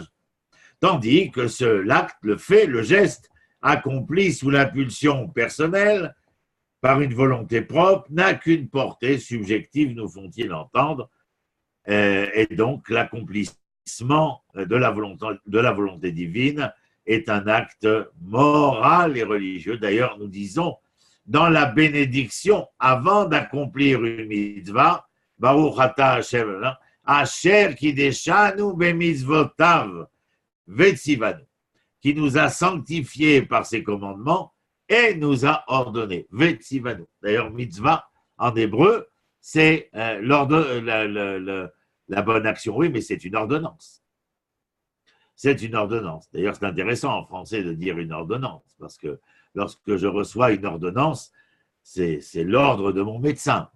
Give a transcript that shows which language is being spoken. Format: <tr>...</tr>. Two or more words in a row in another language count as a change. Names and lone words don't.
<fr>Tandis que l'acte, le fait, le geste, accompli sous l'impulsion personnelle, par une volonté propre, n'a qu'une portée subjective, nous font-ils entendre, et donc l'accomplissement de la volonté divine est un acte moral et religieux. D'ailleurs, nous disons, dans la bénédiction, avant d'accomplir une mitzvah,</fr> <he>ברוך אתה השם, אשר קדשנו במצוותיו וצונו,</he> <fr>qui nous a sanctifiés par ses commandements et nous a ordonné. Vetzivanu. D'ailleurs, mitzvah, en hébreu, c'est la bonne action, oui, mais c'est une ordonnance. C'est une ordonnance. D'ailleurs, c'est intéressant en français de dire une ordonnance, parce que lorsque je reçois une ordonnance, c'est l'ordre de mon médecin.</fr>